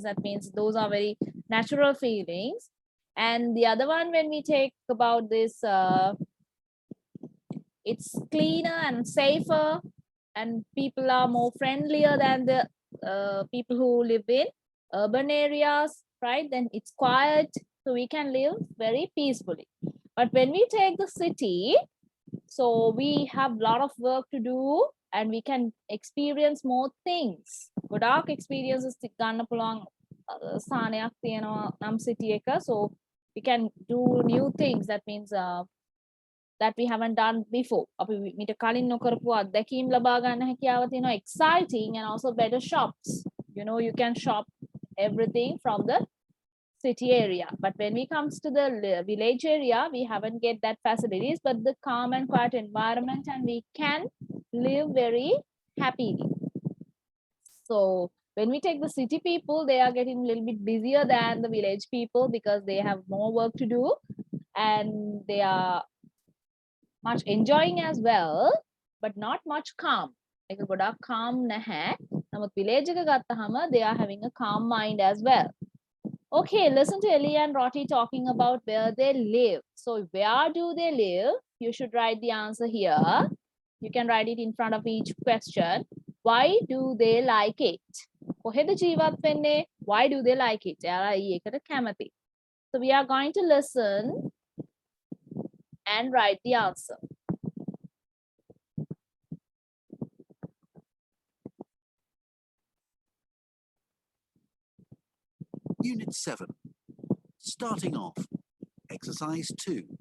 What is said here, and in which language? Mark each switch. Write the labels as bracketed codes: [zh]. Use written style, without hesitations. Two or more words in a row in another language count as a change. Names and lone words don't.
[en] That means those are very natural feelings. And the other one, when we take about this, it's cleaner and safer, and people are more friendlier than the people who live in urban areas, right? Then it's quiet, so we can live very peacefully. But when we take the city, so we have a lot of work to do, and we can experience more things. [si] ගොඩාක් experiences ගන්න පුළුවන් ස්ථානයක් තියෙනවා නම් city එක. [en] So we can do new things. That means that we haven't done before. [si] අපි මීට කලින් නොකරපු අත්දැකීම් ලබා ගන්න හැකියාව තියෙනවා. [en] Exciting, and also better shops. You know, you can shop everything from the city area. But when we comes to the village area, we haven't get that facilities, but the calm and quiet environment, and we can live very happily. So when we take the city people, they are getting a little bit busier than the village people because they have more work to do, and they are much enjoying as well, but not much calm. Like a calm [si] නැහැ. නමුත් village එක ගත්තහම [en] they are having a calm mind as well. Okay, listen to Ellie and Roti talking about where they live. So where do they live? You should write the answer here. You can write it in front of each question. Why do they like it? [si] කොහෙද ජීවත් වෙන්නේ? [en] Why do they like it? [si] එයාලා ඒකට කැමති. [en] So we are going to listen and write the answer. Unit 7. Starting off. Exercise 2.